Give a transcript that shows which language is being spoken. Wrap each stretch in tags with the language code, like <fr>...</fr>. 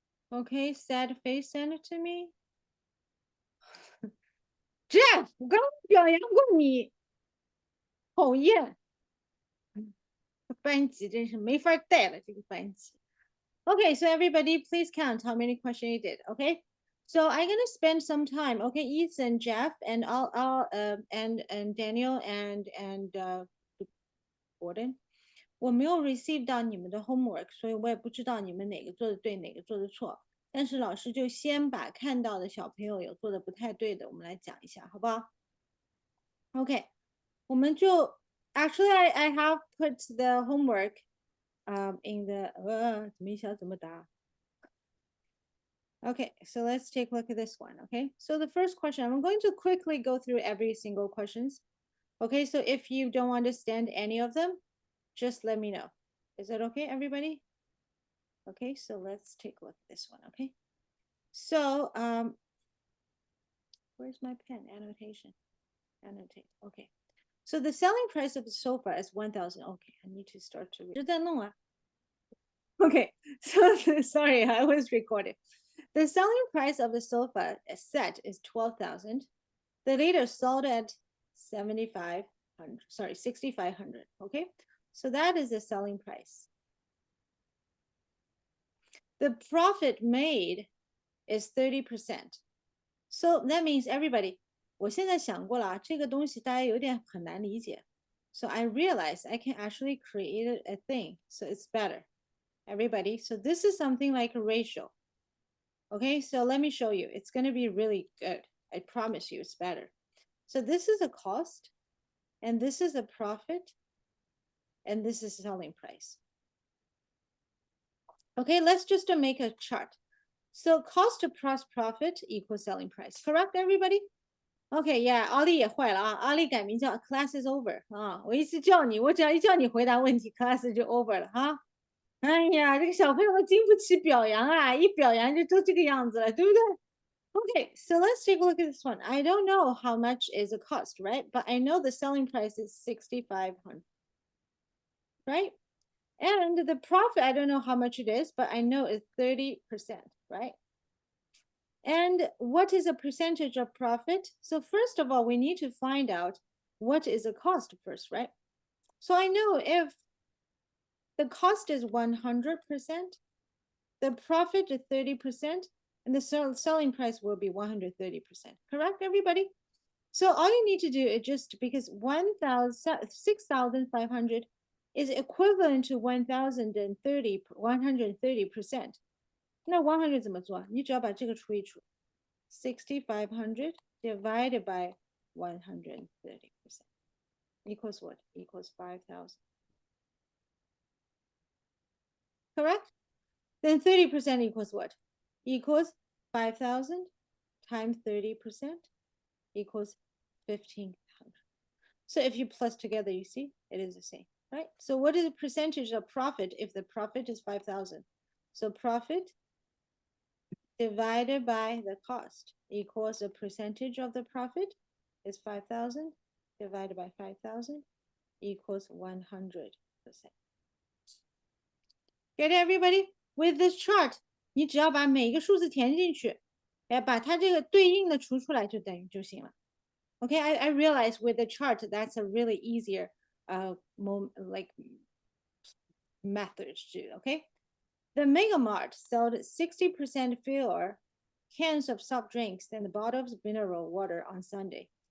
<en>Okay, sad face, send it to me.</en> <zh>Jeff，我刚刚表扬过你，讨厌。班级真是没法带了，这个班级。</zh> <en>Okay, so everybody, please count how many questions you did. Okay, so I'm gonna spend some time. Okay, Ethan, Jeff, and and Daniel and Gordon.</en> <zh>我没有 receive 到你们的 homework，所以我也不知道你们哪个做的对，哪个做的错。但是老师就先把看到的小朋友有做的不太对的，我们来讲一下，好不好 ？OK， 我们就</zh> <en>actually I have put the homework</en> <zh>in the 怎么一下怎么答</zh> <en>Okay, so let's take a look at this one. Okay, so the first question, I'm going to quickly go through every single questions. Okay, so if you don't understand any of them, just let me know. Is that okay, everybody? Okay, so let's take a look at this one. Okay, so where's my pen? Annotation. Annotate. Okay, so the selling price of the sofa is 1,000. Okay, I need to start to read. Okay, so sorry, I was recording. The selling price of the sofa set is 12,000. The leader sold at 75. sorry, 6,500. Okay, so that is the selling price. The profit made is 30%. So that means everybody,</en> <zh>我现在想过了啊，这个东西大家有点很难理解。</zh> <en>So I realized I can actually create a thing, so it's better. Everybody, so this is something like a ratio. Okay, so let me show you. It's going to be really good. I promise you it's better. So this is a cost, and this is a profit, and this is selling price. Okay, let's just make a chart. So cost plus profit equals selling price. Correct, everybody?</en> <zh>Okay, yeah, 奥利也坏了啊！奥利改名叫 Class is over 啊！我一直叫你，我只要一叫你回答问题，class 就 over 了哈。哎呀，这个小朋友经不起表扬啊，一表扬就都这个样子了，对不对？</zh> <en>Okay, so let's take a look at this one. I don't know how much is the cost, right? But I know the selling price is 6,500, right? And the profit, I don't know how much it is, but I know it's 30%, right? And what is a percentage of profit? So first of all, we need to find out what is the cost first, right? So I know if the cost is 100%, the profit is 30%, and the selling price will be 130%. Correct, everybody? So all you need to do is just because 6,500 is equivalent to 130%.</en> <zh>那100怎么做？你只要把这个除一除，</zh> <en>6,500 divided by 130% equals what? Equals 5,000. Correct? Then 30% equals what? Equals 5,000 times 30% equals 1,500. So if you plus together, you see, it is the same, right? So what is the percentage of profit if the profit is 5,000? So profit divided by the cost equals the percentage of the profit is 5,000 divided by 5,000 equals 100%. Get it, everybody? With this chart,</en> <zh>你只要把每个数字填进去，把它这个对应的除出来就等于就行了。</zh> <en>Okay, I realize with the chart that's a really easier like method to do. Okay, the Mega Mart sold 60% fewer cans of soft drinks than the bottles of mineral water on Sunday.</en>